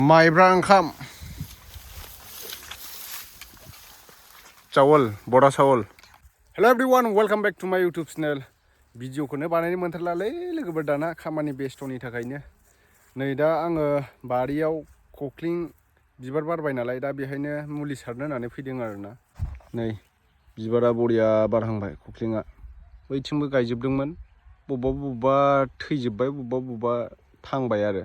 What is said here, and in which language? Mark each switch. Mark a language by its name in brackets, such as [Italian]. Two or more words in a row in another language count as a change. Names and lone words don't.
[Bodo] माइब्रा ओंखाम चावल बड़ा चावल। [English] Hello everyone, welcome back to my YouTube channel. [Bodo] भिडिअखौनो बानायनो मोनथारलालै लोगोफोर दाना खामानि बेस्थ'नि थाखायनो। नै दा आङो बारियाव खख्लिं बिबार बारबाय नालाय दा बेहायनो मुलि सारनो होननानै फैदों आरोना। नै बिबारा बरिया बारहांबाय खख्लिङा। बैथिंबो गायजोबदोंमोन, बबेबा थैजोबबाय, बबेबा थांबाय आरो।